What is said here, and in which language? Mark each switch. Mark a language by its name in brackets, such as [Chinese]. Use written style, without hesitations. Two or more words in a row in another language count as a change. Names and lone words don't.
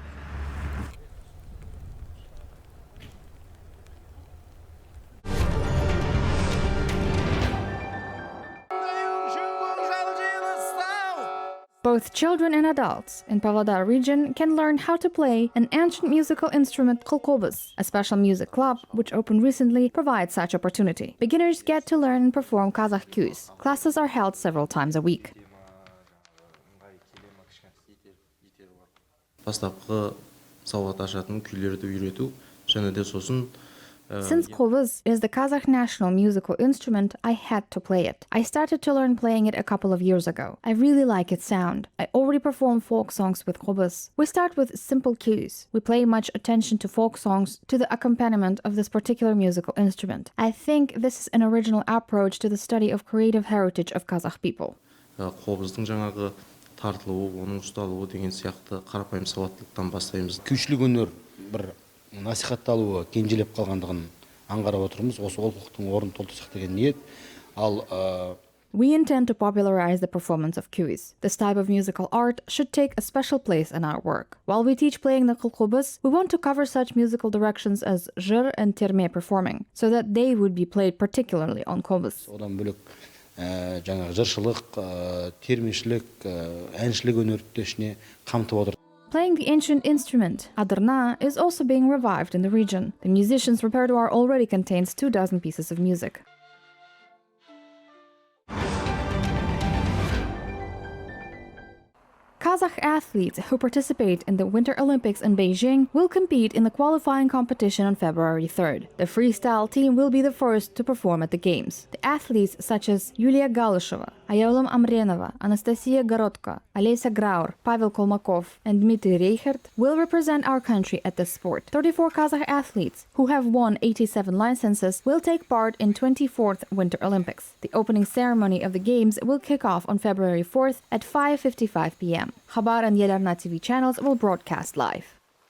[English] Both children and adults in Pavlodar region can learn how to play an ancient musical instrument Kylkobyz. A special music club, which opened recently, provides such opportunity. Beginners get to learn and perform Kazakh cues. Classes are held several times a week. [Kazakh] Бастапқы сауат ашатын күйлерді үйрету, және де сосын [English] Since Qazaq is the Kazakh national musical instrument, I had to play it. I started to learn playing it a couple of years ago. I really like its sound. I already perform folk songs with Qazaq. We start with simple cues. We pay much attention to folk songs, to the accompaniment of this particular musical instrument. I think this is an original approach to the study of creative heritage of Kazakh people. [Kazakh] Qobыздың жаңағы тартылуы, оның ұсталуы деген сияқты қарапайым сауаттылықтан бастаймыз. Күйшілік өнер бір насихатталуы кенжелеп қалғандығын аңғарып отырмыз. Осы олқылықтың орнын толтырсақ деген ниет. [English] We intend to popularize the performance of cues. This type of musical art should take a special place in our work. While we teach playing the Qylkobyz, we want to cover such musical directions as jыр and terme performing, so that they would be played particularly on Qylkobyz. [Kazakh] Одан бөлек жаңағы жыршылық, термешілік, әншілік өнерді ішіне қамтып отыр. [English] Playing the ancient instrument, arna, is also being revived in the region. The musician's repertoire already contains 24 pieces of music. Kazakh athletes who participate in the Winter Olympics in Beijing will compete in the qualifying competition on February 3rd. The freestyle team will be the first to perform at the Games. The athletes such as Yulia Galysheva, Ayolum Amrenova, Anastasia Gorodko, Alesa Graur, Pavel Kolmakov, and Dmitry Reichert will represent our country at this sport. 34 Kazakh athletes, who have won 87 licenses, will take part in 24th Winter Olympics. The opening ceremony of the Games will kick off on February 4th at 5:55 p.m. Khabar and Arna TV channels will broadcast live.